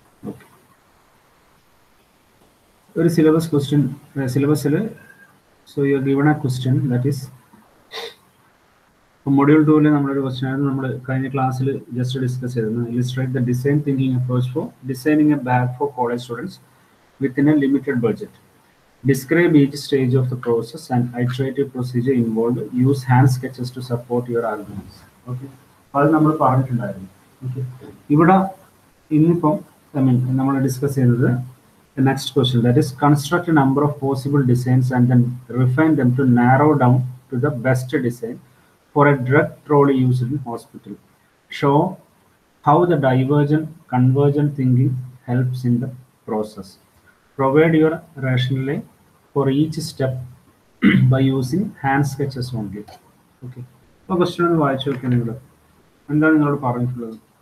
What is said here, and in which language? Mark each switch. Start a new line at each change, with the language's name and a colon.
Malayalam: Okay, ഒരു syllabus question സിലബസിൽ.
English: so you are given a question that is
Malayalam: module 2-ൽ നമ്മളൊരു question ആയിരുന്നു നമ്മൾ കഴിഞ്ഞ ക്ലാസ്സിൽ ജസ്റ്റ് ഡിസ്കസ് ചെയ്തിരുന്നു.
English: Illustrate the design thinking approach for designing a bag for college students within a limited budget. Describe each stage of the process and iterative procedure involved. Use hand sketches to support your arguments. Okay,
Malayalam: അത് നമ്മൾ പറഞ്ഞിട്ടുണ്ടായിരുന്നു. Okay, ഇവിടെ ഇന്നിപ്പം നമ്മൾ discuss ചെയ്യുന്നത്
English: Next question that is construct a number of possible designs and then refine them to narrow down to the best design for a drug trolley used in hospital. Show how the divergent convergent thinking helps in the process. Provide your rationale for each step by using hand sketches only.
Malayalam: Okay, അപ്പോൾ question ഒന്ന് വായിച്ചു നോക്കിയാൽ നിങ്ങൾ എന്താണ് നിങ്ങളോട് പറഞ്ഞിട്ടുള്ളത്?